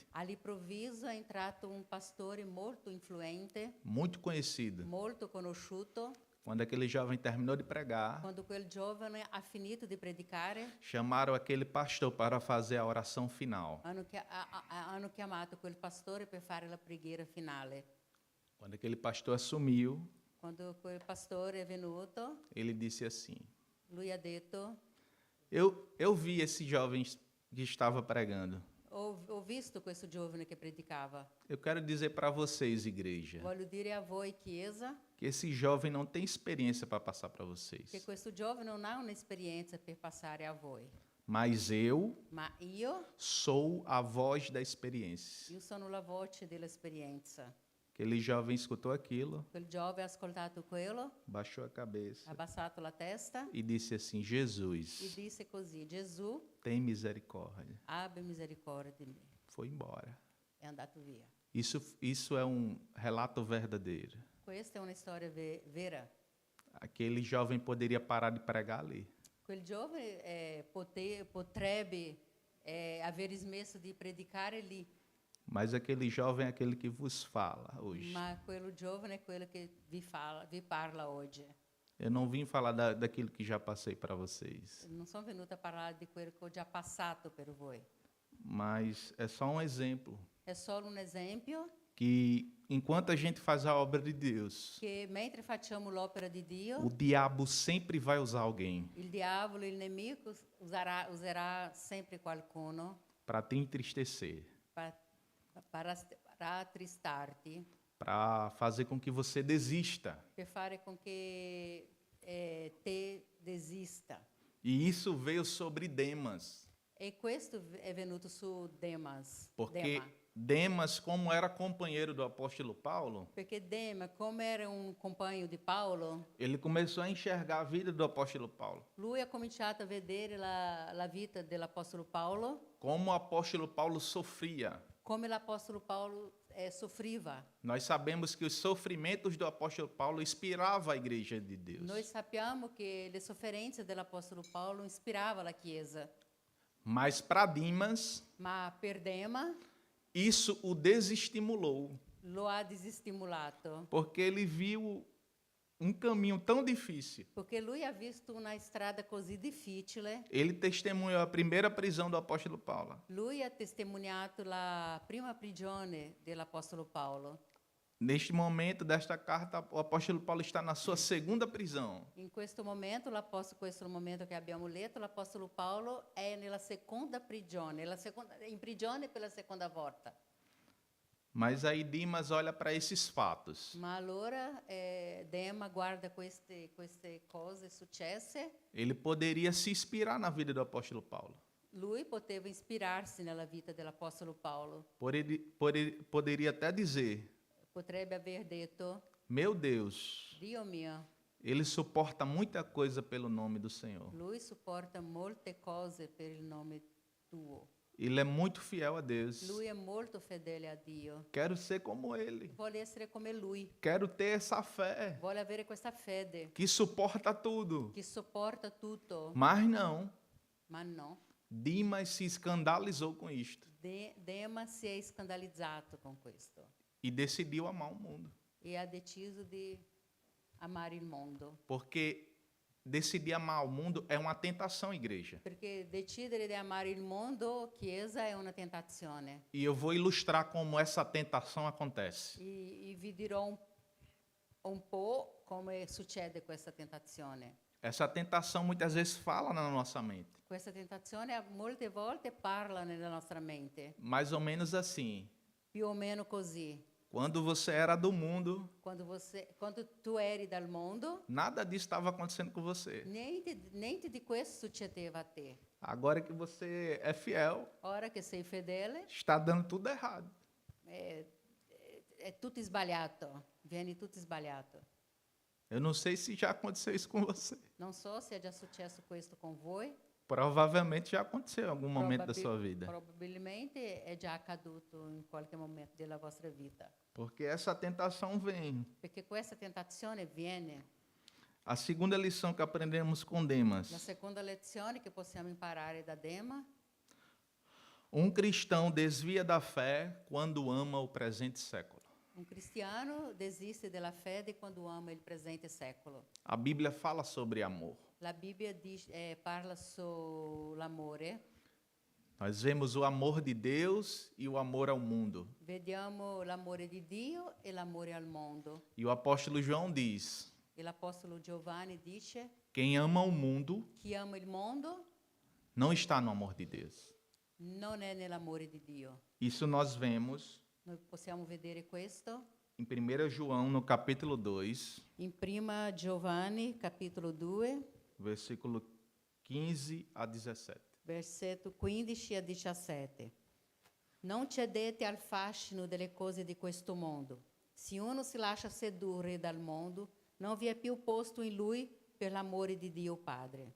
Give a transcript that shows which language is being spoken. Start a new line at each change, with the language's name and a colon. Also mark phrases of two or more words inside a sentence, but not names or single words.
Italian: All'improvviso è entrato un pastore molto influente,
Portuguese: muito conhecido.
Italian: molto conosciuto.
Portuguese: Quando aquele jovem terminou de pregar,
Italian: Quando quel giovane ha finito di predicare,
Portuguese: chamaram aquele pastor para fazer a oração final.
Italian: hanno chiamato quel pastore per fare la preghiera finale.
Portuguese: Quando aquele pastor assumiu,
Italian: Quando quel pastore è venuto,
Portuguese: ele disse assim:
Italian: lui ha detto:
Portuguese: Eu vi esse jovem que estava pregando.
Italian: ho visto questo giovane che predicava.
Portuguese: Eu quero dizer para vocês, igreja,
Italian: Voglio dire a voi, Chiesa,
Portuguese: que esse jovem não tem experiência para passar para vocês.
Italian: che questo giovane non ha un'esperienza per passare a voi.
Portuguese: Mas eu
Italian: Ma io
Portuguese: sou a voz da experiência.
Italian: sono la voce dell'esperienza.
Portuguese: Aquele jovem escutou aquilo,
Italian: Quel giovane ha ascoltato quello,
Portuguese: baixou a
Italian: ha
Portuguese: cabeça
Italian: abbassato la testa
Portuguese: e disse assim:
Italian: e Jesus, disse così: Gesù,
Portuguese: tem misericórdia.
Italian: abbia misericordia di me.
Portuguese: Foi embora.
Italian: È andato via.
Portuguese: Isso é um relato verdadeiro.
Italian: Questa è una storia vera.
Portuguese: Aquele jovem poderia parar de pregar ali,
Italian: Quel giovane potrebbe aver smesso di predicare lì,
Portuguese: mas aquele jovem é aquele que vos fala hoje.
Italian: ma quello giovane è quello che vi parla oggi.
Portuguese: Eu não vim falar daquilo que já passei para vocês,
Italian: Non sono venuta a parlare di quello che ho già passato per voi.
Portuguese: mas é só um exemplo
Italian: È solo un esempio
Portuguese: que enquanto a gente faz a obra de Deus,
Italian: che mentre facciamo l'opera di Dio,
Portuguese: o diabo sempre vai usar alguém
Italian: il diavolo, il nemico, userà sempre qualcuno
Portuguese: para te entristecer,
Italian: para attristarti,
Portuguese: para fazer com que você desista.
Italian: per fare con che te desista.
Portuguese: E isso veio sobre Demas,
Italian: E questo è venuto su Demas.
Portuguese: porque Demas, como era companheiro do apóstolo Paulo,
Italian: Perché Dema, come era un compagno di Paolo,
Portuguese: ele começou a enxergar a vida do apóstolo Paulo.
Italian: lui ha cominciato a vedere la vita dell'Apostolo Paolo,
Portuguese: Como o apóstolo Paulo sofria.
Italian: come l'Apostolo Paolo soffriva.
Portuguese: Nós sabemos que os sofrimentos do apóstolo Paulo inspiravam a igreja de Deus.
Italian: Noi sappiamo che le sofferenze dell'Apostolo Paolo ispiravano la Chiesa,
Portuguese: Mas para Dimas,
Italian: ma per Dema
Portuguese: isso o desestimulou,
Italian: lo ha desestimolato,
Portuguese: porque ele viu um caminho tão difícil.
Italian: perché lui ha visto una strada così difficile.
Portuguese: Ele testemunhou a primeira prisão do apóstolo Paulo.
Italian: Lui ha testimoniato la prima prigione dell'Apostolo Paolo.
Portuguese: Neste momento desta carta, o apóstolo Paulo está na sua segunda prisão.
Italian: In questo momento, questo momento che abbiamo letto, l'Apostolo Paolo è nella seconda prigione, in prigione per la seconda volta.
Portuguese: Mas aí Dimas olha para esses fatos.
Italian: Ma allora Dema guarda queste cose successe,
Portuguese: Ele poderia se inspirar na vida do apóstolo Paulo.
Italian: lui poteva ispirarsi nella vita dell'Apostolo Paolo.
Portuguese: Poderia até dizer:
Italian: Potrebbe aver detto:
Portuguese: meu Deus,
Italian: Dio mio,
Portuguese: ele suporta muita coisa pelo nome do Senhor.
Italian: lui supporta molte cose per il nome tuo.
Portuguese: Ele é muito fiel a Deus.
Italian: Lui è molto fedele a Dio.
Portuguese: Quero ser como ele.
Italian: Vuole essere come lui.
Portuguese: Quero ter essa fé
Italian: Vuole avere questa fede
Portuguese: que suporta tudo.
Italian: che sopporta tutto.
Portuguese: Mas não.
Italian: Ma no.
Portuguese: Dimas se escandalizou com isto
Italian: Dema si è scandalizzato con questo
Portuguese: e decidiu amar o mundo.
Italian: e ha deciso di amare il mondo.
Portuguese: Porque decidir amar o mundo é uma tentação, igreja.
Italian: Perché decidere di amare il mondo, Chiesa, è una tentazione.
Portuguese: E eu vou ilustrar como essa tentação acontece.
Italian: E vi dirò un po' come succede questa tentazione.
Portuguese: Essa tentação muitas vezes fala na nossa mente.
Italian: Questa tentazione molte volte parla nella nostra mente,
Portuguese: Mais ou menos assim.
Italian: più o meno così.
Portuguese: Quando você era do mundo,
Italian: Quando tu eri dal mondo,
Portuguese: nada disso estava acontecendo com você.
Italian: niente di questo succedeva a te.
Portuguese: Agora que você é fiel,
Italian: Ora che sei fedele,
Portuguese: está dando tudo errado.
Italian: è tutto sbagliato, vieni tutto sbagliato.
Portuguese: Eu não sei se já aconteceu isso com você.
Italian: Non so se è già successo questo con voi.
Portuguese: Provavelmente já aconteceu em algum momento da sua vida.
Italian: Probabilmente è già accaduto in qualche momento della vostra vita.
Portuguese: Porque essa tentação vem.
Italian: Perché questa tentazione viene.
Portuguese: A segunda lição que aprendemos com Demas.
Italian: La seconda lezione che possiamo imparare da Dema:
Portuguese: Um cristão desvia da fé quando ama o presente século.
Italian: un cristiano desiste della fede quando ama il presente secolo.
Portuguese: A Bíblia fala sobre amor.
Italian: La Bibbia parla sull'amore.
Portuguese: Nós vemos o amor de Deus e o amor ao mundo.
Italian: Vediamo l'amore di Dio e l'amore al mondo.
Portuguese: E o apóstolo João diz:
Italian: E l'apostolo Giovanni dice:
Portuguese: quem ama o mundo
Italian: chi ama il mondo
Portuguese: não está no amor de Deus.
Italian: non è nell'amore di Dio.
Portuguese: Isso nós vemos
Italian: Noi possiamo vedere questo
Portuguese: em 1 João, no capítulo 2,
Italian: in Prima Giovanni, capitolo 2,
Portuguese: versículo 15 a 17.
Italian: versetto 15 a 17. Non cedete al fascino delle cose di questo mondo. Se uno si lascia sedurre dal mondo, non vi è più posto in lui per l'amore di Dio Padre.